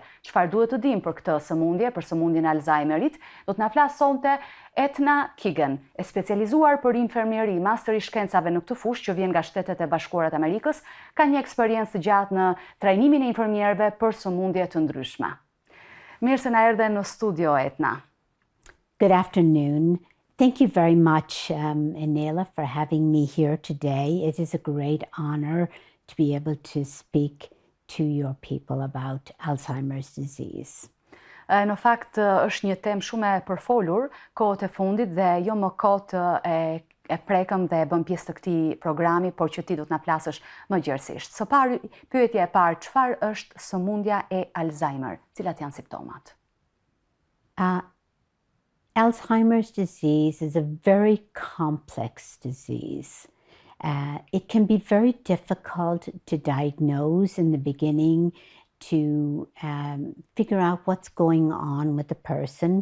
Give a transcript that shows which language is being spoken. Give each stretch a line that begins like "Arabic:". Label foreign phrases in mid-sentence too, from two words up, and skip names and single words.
Albanian: Çfarë duhet të dimë për këtë sëmundje, për sëmundjen e Alzhajmerit, do të na flas sonte Eithne Keegan, e specializuar për Infermieri, master I shkencave në këtë fushë që vjen nga Shtetet e Bashkuara të Amerikës, ka një eksperiencë të gjatë në trajnimin e infermierëve për sëmundje të ndryshme. Mirë se na erdhe në studio, Eithne.
English: Good afternoon. Thank you very much, Enela, for having me here today. It is a great honor to be able to speak to your people about Alzheimer's disease.
Albanian: Në fakt është një temë shumë e përfolur kohët e fundit dhe jo më kohët e prekëm dhe bëm pjesë të këtij programi, por që ti do të na flasësh më gjerësisht. Së pari, pyetja e parë, çfarë është sëmundja e Alzheimer? Cilat janë simptomat?
English: Alzheimer's disease is a very complex disease. It can be very difficult to diagnose in the beginning, to figure out what's going on with the person.